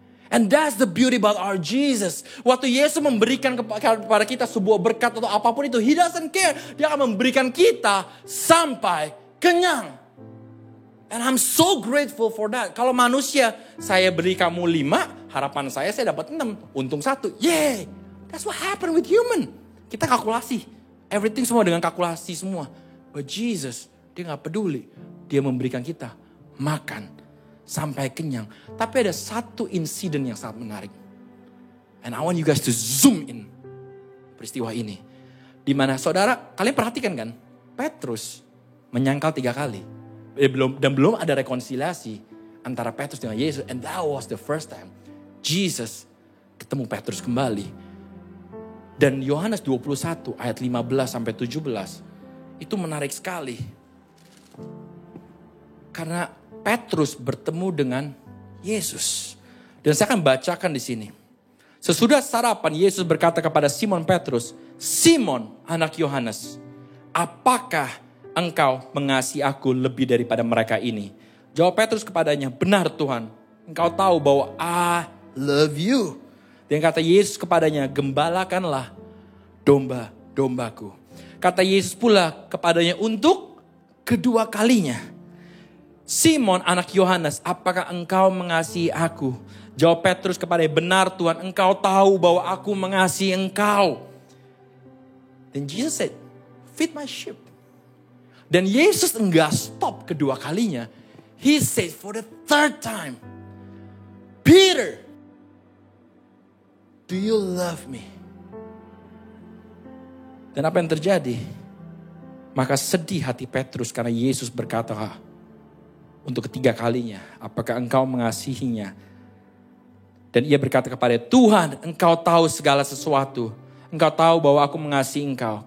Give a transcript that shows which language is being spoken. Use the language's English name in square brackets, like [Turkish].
[English] And that's the beauty about our Jesus. [Indonesian] Waktu Yesus memberikan kepada kita sebuah berkat atau apapun itu, [English] He doesn't care. [Indonesian] Dia akan memberikan kita sampai kenyang. [English] And I'm so grateful for that. [Indonesian] Kalau manusia, saya beri kamu 5, harapan saya dapat 6. Untung 1. Yay! [English] That's what happened with human. [Indonesian] Kita kalkulasi. Everything semua dengan kalkulasi semua. [English] But Jesus, [Indonesian] dia gak peduli. Dia memberikan kita makan sampai kenyang. Tapi ada satu insiden yang sangat menarik. [English] And I want you guys to zoom in [Indonesian] peristiwa ini. Dimana saudara, kalian perhatikan kan? Petrus menyangkal 3 kali. Dan belum ada rekonsiliasi antara Petrus dengan Yesus. [English] And that was the first time Jesus [Indonesian] ketemu Petrus kembali. Dan Yohanes 21 ayat 15 sampai 17 itu menarik sekali. Karena Petrus bertemu dengan Yesus. Dan saya akan bacakan di sini. Sesudah sarapan Yesus berkata kepada Simon Petrus, Simon anak Yohanes, apakah engkau mengasihi aku lebih daripada mereka ini? Jawab Petrus kepadanya, benar Tuhan, engkau tahu bahwa [English] I love you. [Indonesian] Dan kata Yesus kepadanya, gembalakanlah domba-dombaku. Kata Yesus pula kepadanya untuk kedua kalinya, Simon anak Yohanes, apakah engkau mengasihi aku? Jawab Petrus kepadanya, benar Tuhan, engkau tahu bahwa aku mengasihi engkau. [English] Dan Jesus said, feed my sheep. [Indonesian] Dan Yesus enggak stop kedua kalinya. [English] He said for the 3rd time, Peter, do you love me? [Indonesian] Dan apa yang terjadi? Maka sedih hati Petrus karena Yesus berkata untuk ketiga kalinya, apakah engkau mengasihinya? Dan ia berkata kepada Tuhan, engkau tahu segala sesuatu. Engkau tahu bahwa aku mengasihi engkau.